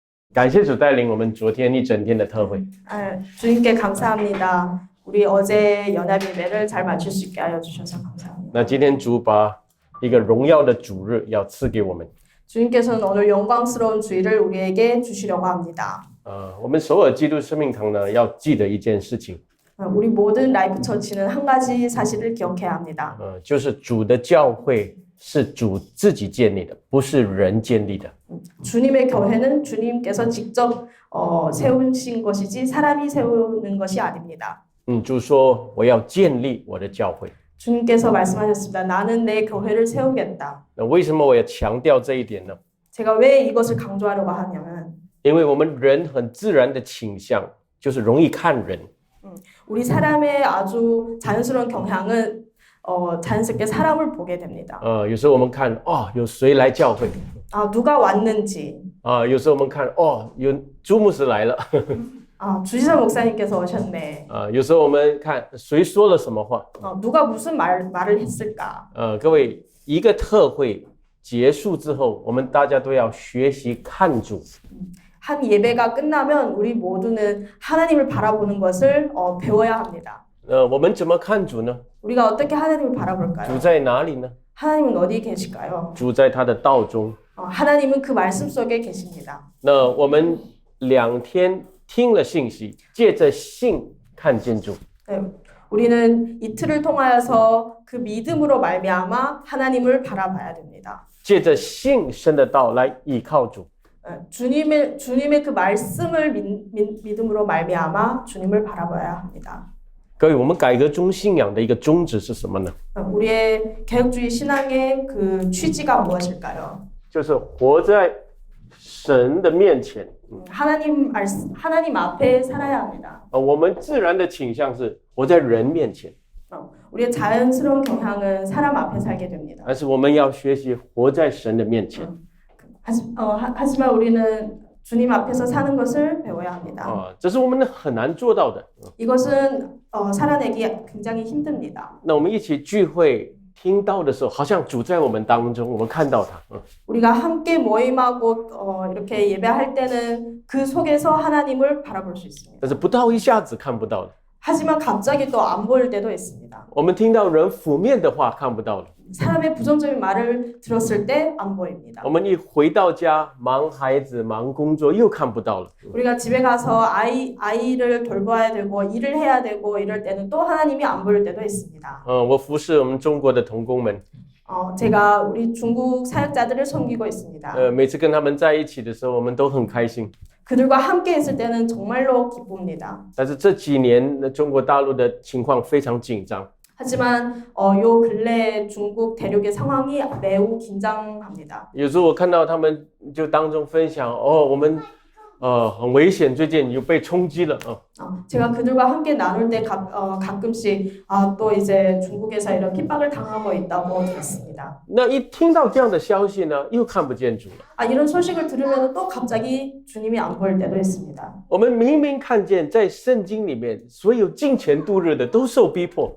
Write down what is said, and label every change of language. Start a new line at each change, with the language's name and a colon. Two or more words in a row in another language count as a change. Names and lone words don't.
Chinese: 感谢主带领我们昨天一整天的特会。
Korean: 주님께 감사합니다. 우리 어제 연합 예배를 잘 마칠 수 있게 하여 주셔서 감사합니다.
Chinese: 那今天主把一个荣耀的主日要赐给我们。
Korean: 주님께서는 오늘 영광스러운 주일을 우리에게 주시려고 합니다.
Chinese: 我们首尔基督生命堂呢要记得一件事情，
Korean: 우리 모든 라이프 처치는 한 가지 사실을 기억해야 합니다.
Chinese: 就是主的教会是主自己建立的，不是人建立的。
Korean: 주님의 교회는 주님께서 직접 세우신 것이지 사람이 세우는 것이 아닙니다.
Chinese: 主说我要建立我的教会。
Korean: 주님께서 말씀하셨습니다. 나는 내 교회를 세우겠다.
Chinese: 那为什么我要强调这一点呢？
Korean: 제가 왜 이것을 강조하려고 하냐면
Chinese: 因为我们人很自然的倾向就是容易看人，
Korean: 우리 사람의 아주 자연스러운 경향은 자연스럽게 사람을 보게 됩니다.
Chinese: 有时候我们看有谁来教会，
Korean: 누가 왔는지,
Chinese: 有时候我们看有朱牧师来了，
Korean: 주지사 목사님께서 오셨네.
Chinese: 有时候我们看谁说了什么话。
Korean: 누가 무슨 말을 했을까?
Chinese: 各位，一个特会结束之后，我们大家都要学习看主。
Korean: 한 예배가 끝나면 우리 모두는 하나님을 바라보는 것을 배워야 합니다.
Chinese: 我们怎么看主呢？
Korean: 우리가 어떻게 하나님을
Chinese: 主
Korean: 바라볼까요?
Chinese: 在哪里呢？
Korean: 하나님은 어디 계실까요?
Chinese: 主在他的道中。
Korean: 하나님은 그 말씀 속에 계십니다.
Chinese: 那我们2天听了信息，借着信看见主。
Korean: 네, 우리는 이틀을 통하여서 그 믿음으로 말미암아 하나님을 바라봐야 됩니다.
Chinese: 借着信生的道来倚靠主。
Korean: 주님의 그 말씀을 믿음으로 말미암아 주님을 바라봐야 합니다.
Chinese: 各位，我们改革中信仰的一个宗旨是什么呢？
Korean: 우리의 개혁주의 신앙의 그 취지가 무엇일까요?
Chinese: 就是活在神的面前。
Korean: 하나님 앞에 살아야 합니다.
Chinese: 我们自然的倾向是活在人面前，
Korean: 우리의 자연스러운 경향은 사람 앞에 살게 됩니다.
Chinese: 但是我们要学习活在神的面前。
Korean: 하지만 우리는 주님 앞에서 사는 것을 배워야 합니다.
Chinese: 这是我们很难做到的。
Korean: 이것은 살아내기 굉장히 힘듭니다.
Chinese: 那我们一起聚会听到的时候，好像主在我们当中，我们看到他。
Korean: 우리가 함께 모임하고 이렇게 예배할 때는 그 속에서 하나님을 바라볼 수 있습니다.
Chinese: 但是不到一下子看不到的。
Korean: 하지만 갑자기 또 안 보일 때도 있습니다.
Chinese: 我们听到人负面的话看不到了。
Korean: 사람의 부정적인 말을 들었을 때 안 보입니다.
Chinese: 我们一回到家，忙孩子、忙工作，又看不到了。
Korean: 우리가 집에 가서 아이를 돌봐야 되고 일을 해야 되고 이럴 때는 또 하나님이 안 보일 때도 있습니다.
Chinese: 我服侍我们中国的同工们，
Korean: 제가 우리 중국 사역자들을 섬기고 있습니다.
Chinese: 每次跟他们在一起的时候，我们都很开心。
Korean: 그들과 함께 있을 때는 정말로 기쁩니다.
Chinese: 但是这几年中国大陆的情况非常紧张。
Korean: 하지만 요 근래 중국 대륙의 상황이 매우 긴장합니다.
Chinese: 有时候我看到他们就当中分享，我们很危险，最近又被冲击了。
Korean: 제가 그들과 함께 나눌 때 가끔씩 또 이제 중국에서 이런 핍박을 당하고 있다고 들었습니다.
Chinese: 那一听到这样的消息呢，又看不见主了。
Korean: 이런 소식을 들으면 또 갑자기 주님이 안 보일 때도 있습니다.
Chinese: 我们明明看见在圣经里面，所有金钱度日的都受逼迫。